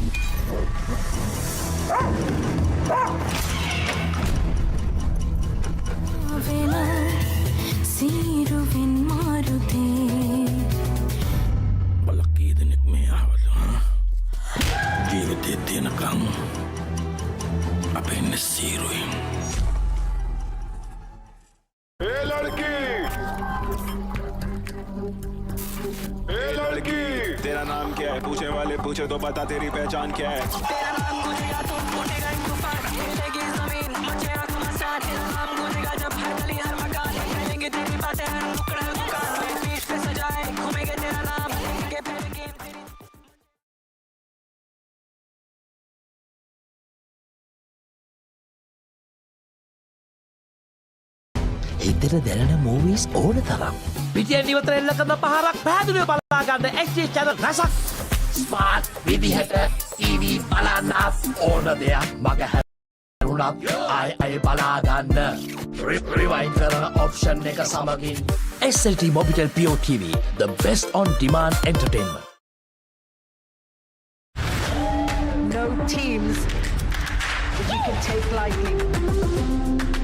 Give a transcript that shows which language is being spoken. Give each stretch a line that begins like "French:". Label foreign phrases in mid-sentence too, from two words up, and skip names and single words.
Sinhala: බලකී දෙනෙක් මේ ආවද? ජීවිතේ තියෙනකම් අපේ ඉන්නේ සීරුයි.
Hindi: ए लड़की, ए लड़की, तेरा नाम क्या है? पूछने वाले पूछे तो बता तेरी पहचान क्या है? तेरा नाम गूंजेगा तो फूटेगा एक तूफान, हिलेगी जमीन, मचेगा घमासान. तेरा नाम गूंजेगा जब हर गली हर मकान, फैलेंगे तेरी बातें हर नुक्कड़ हर दुकान में. पीठ पे सजाए घूमेंगे तेरा नाम, लेंगे पहले गेम तेरी.
Sinhala: හිතට දැනෙන මූවීස් ඕන තරම්. පිටියෙන් ඉවතර එල්ල කරන පහරක් පැහැදිලිව බලා ගන්න
English: HD channel
Sinhala: රසක්. ස්මාර්ට් විදිහට TV බලන්නත් ඕන දෙයක් මග හැරුණත් ආය බලා ගන්න. රිවයින්ඩ් කරන ඔප්ෂන් එක සමගින් SLT Mobitel Pure TV,
English: the best on demand entertainment. No teams that you can take lightly.